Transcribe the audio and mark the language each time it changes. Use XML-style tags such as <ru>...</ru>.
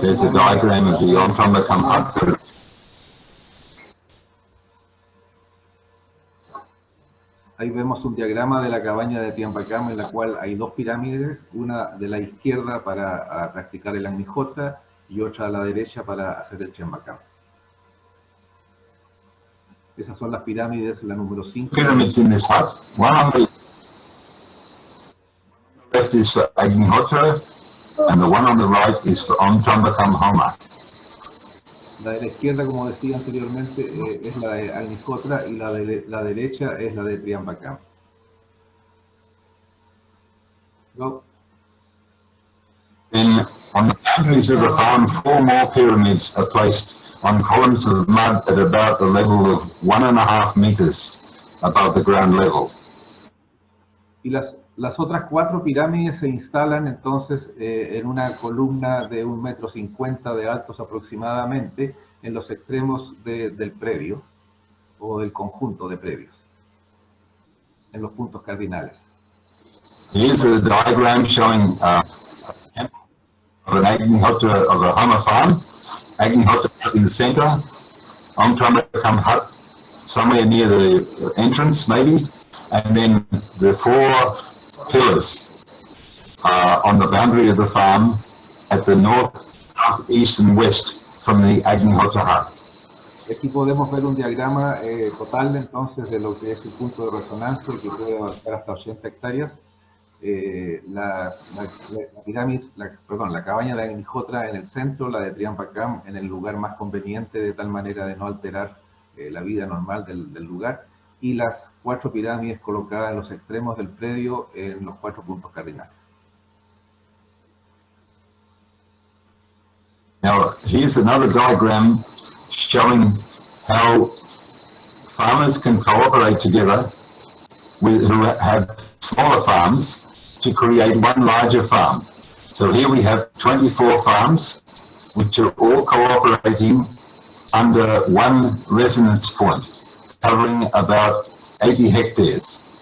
<en>There's a diagram of the Om-Tambakam hut.</en> <es>Ahí vemos un diagrama de la cabaña de Tiambakam en la cual hay 2 pirámides, una de la izquierda para practicar el Agnihotra y otra a la derecha para hacer el Tiambakam. Esas son las pirámides, la número 5.</es> <en>Pyramids in this hut. One on the left is for Agnihotra, and the one on the right is for Om-Tambakam Homa.</en> <es>La de la izquierda, como decía anteriormente, es la de Agnihotra y la derecha es la de Triambakam.</es> <en>Go. Then on the boundaries of the farm, 4 more pyramids are placed on columns of mud at about the level of 1.5 meters above the ground level.</en> <es>Y las otras 4 pirámides se instalan entonces en una columna de 1,50 m de altos aproximadamente en los extremos del predio o del conjunto de predios, en los puntos cardinales.</es> <en>Here's a diagram showing a sample of an Agnihotra of a Homa farm. Agnihotra in the center, Omtramacum hut somewhere near the entrance maybe, and then the 4 pillars on the boundary of the farm at the north, south, east and west from the Agnihotra hut.</en> <es>Aquí podemos ver un diagrama total entonces de lo que es el punto de resonancia que puede abarcar hasta 80 hectáreas. La pirámide, la cabaña de Agnihotra en el centro, la de Triampacam en el lugar más conveniente de tal manera de no alterar la vida normal del lugar, y las 4 pirámides colocadas en los extremos del predio en los 4 puntos cardinales.</es> <en>Now here's another diagram showing how farmers can cooperate together who have smaller farms to create one larger farm. So here we have 24 farms which are all cooperating under one resonance point, covering about 80 hectares.</en>